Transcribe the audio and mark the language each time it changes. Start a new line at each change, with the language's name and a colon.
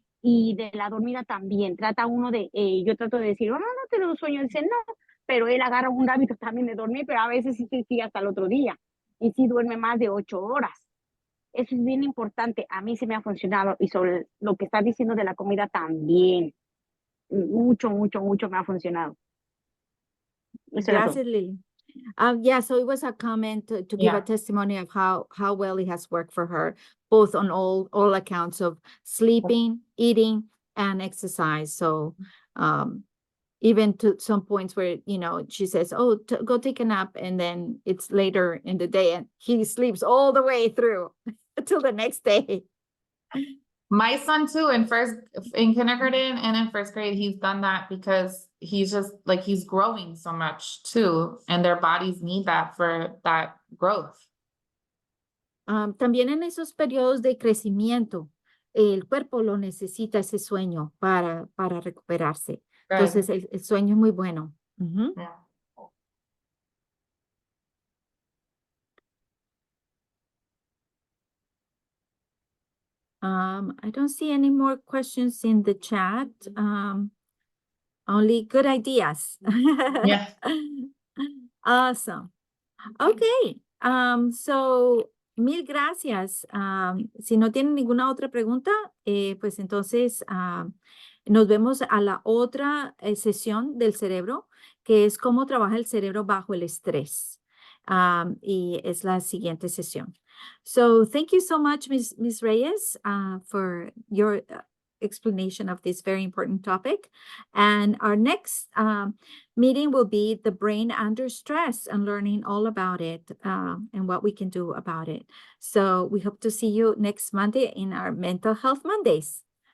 Spanish: Y de la dormida también, trata uno de, yo trato de decir, no tengo sueño, dice, no, pero él agarra un hábito también de dormir, pero a veces sí sigue hasta el otro día, y sí duerme más de 8 horas. Eso es bien importante, a mí sí me ha funcionado, y sobre lo que estás diciendo de la comida también, mucho me ha funcionado. Eso era todo. Gracias, Lily.
English: Yeah, so it was a comment to give a Yeah. testimony of how well it has worked for her, both on all accounts of sleeping, eating, and exercise. So even to some points where, she says, oh, go take a nap, and then it's later in the day, and he sleeps all the way through until the next day. My son too, in kindergarten and in first grade, he's done that because he's just like, he's growing so much too, and their bodies need that for that growth.
Spanish: También en esos periodos de crecimiento, el cuerpo lo necesita ese sueño para recuperarse. Entonces, el sueño es muy bueno. Ujú.
English: Yeah. I don't see any more questions in the chat. Only good ideas. Yeah. Awesome. Okay. So,
Spanish: mil gracias. Si no tienen ninguna otra pregunta, pues entonces nos vemos a la otra sesión del cerebro, que es cómo trabaja el cerebro bajo el estrés. Y es la siguiente sesión.
English: So, thank you so much, Ms. Reyes, for your explanation of this very important topic. And our next meeting will be the brain under stress and learning all about it and what we can do about it. So we hope to see you next Monday in our Mental Health Mondays.